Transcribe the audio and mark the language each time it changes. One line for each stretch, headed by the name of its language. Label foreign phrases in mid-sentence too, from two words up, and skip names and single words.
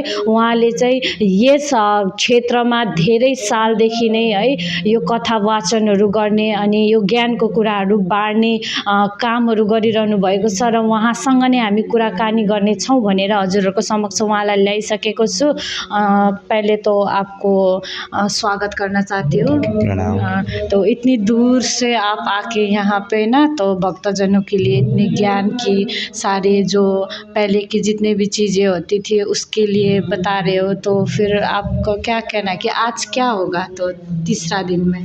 Nepali: उहाँले चाहिँ यस क्षेत्रमा धेरै सालदेखि नै है यो कथा वाचनहरू गर्ने अनि यो ज्ञानको कुराहरू बाँड्ने कामहरू गरिरहनु भएको छ र उहाँसँग नै हामी कुराकानी गर्ने छौं भनेर हजुरहरूको समक्ष उहाँलाई ल्याइसकेको छु।
Hindi: पहले तो आपको स्वागत करना चाहती हूँ। तो इतनी दूर से आप आके यहाँ पे ना तो भक्तजनों के लिए इतने ज्ञान की सारे जो पहले की जितने भी चीज़ें होती थी उसके लिए बता रहे हो, तो फिर आपको क्या कहना है कि आज क्या होगा तो तीसरा दिन में?